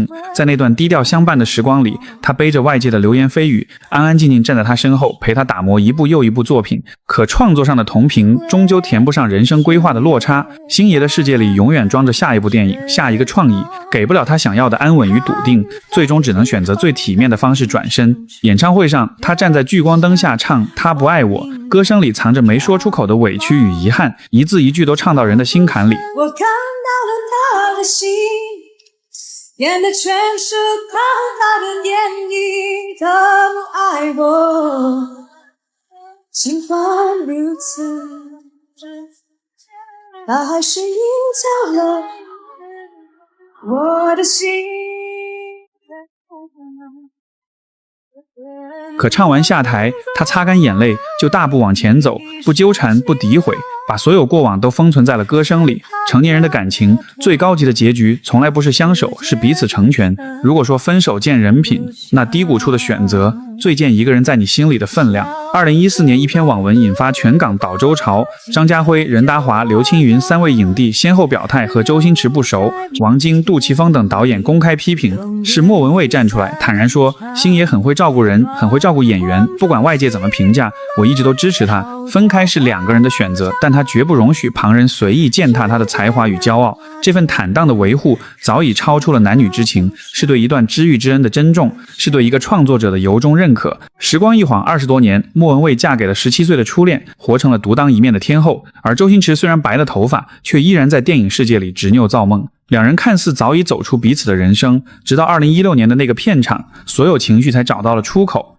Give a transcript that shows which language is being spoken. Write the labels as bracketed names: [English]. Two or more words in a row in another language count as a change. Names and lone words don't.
[Chinese] 在那段低調相伴的時光裡，他背着外界的流言蜚語，安安靜靜站在他身後，陪他打磨一部又一部作品。可創作上的同頻終究填不上人生規劃的落差。星爺的世界裡永遠裝着下一部電影，下一個創意，給不了他想要的安穩與篤定，最終只能選擇最體面的方式轉身。演唱會上，他站在聚光燈下唱《他不愛我》，歌聲裡藏着沒說出口的委屈與遺憾，一字一句都唱到人的心坎裡。我看到了他的心，演的全是看他的電影，他不愛我，情況如此，他還是隱藏了我的心。可唱完下台，他擦乾眼淚，就大步往前走，不糾纏，不詆毀，把所有過往都封存在了歌聲裡。成年人的感情最高級的結局從來不是相守，是彼此成全。如果說分手見人品，那低谷處的選擇最見一個人在你心裡的分量。2014年一篇網文引發全港倒周潮，張家輝、任達華、劉青雲3位影帝先後表態和周星馳不熟，王晶、杜琪峰等導演公開批評，是莫文蔚站出來坦然說，星爺很會照顧人，很會照顧演員，不管外界怎麼評價，我一直都支持他。分開是兩個人的選擇，但他絕不容許旁人隨意踐踏他的才華與驕傲。這份坦蕩的維護早已超出了男女之情，是對一段知遇之恩的珍重，是對一個創作者的由衷認认可。时光一晃20多年，莫文蔚嫁给了17岁的初恋，活成了独当一面的天后。而周星驰虽然白了头发，却依然在电影世界里执拗造梦。两人看似早已走出彼此的人生，直到2016年的那个片场，所有情绪才找到了出口。